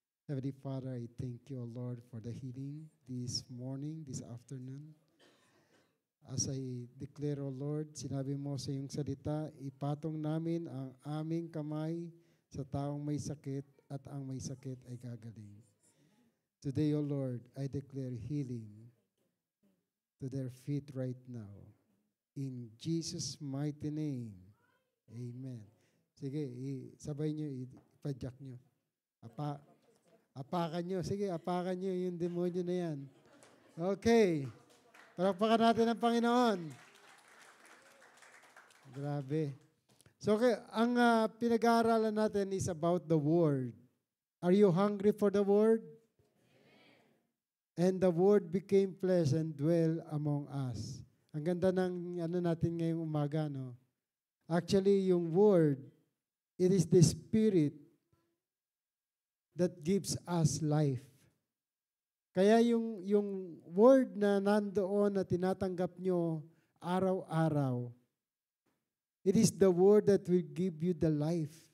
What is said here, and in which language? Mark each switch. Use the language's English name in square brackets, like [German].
[English] Heavenly Father, I thank you, O Lord, for the healing this morning, this afternoon. As I declare, O Lord, [Filipino] sinabi mo sa iyong salita, ipatong namin ang aming kamay sa taong may sakit at ang may sakit ay gagaling. [English] Today, O Lord, I declare healing to their feet right now. In Jesus' mighty name, amen. [Filipino] Sige, sabay nyo, ipadyak nyo. Apakan nyo. Sige, apakan nyo yung demonyo na yan. Okay. Palakpakan natin ang Panginoon. Grabe. So, okay, ang pinag-aaralan natin [English] is about the Word. Are you hungry for the Word? And the Word became flesh and dwell among us. [Filipino] Ang ganda ng natin ngayong umaga, no? [English] Actually, yung Word, it is the Spirit that gives us life. [Filipino] Kaya yung word na nandoon na tinatanggap nyo araw-araw, [English] it is the word that will give you the life.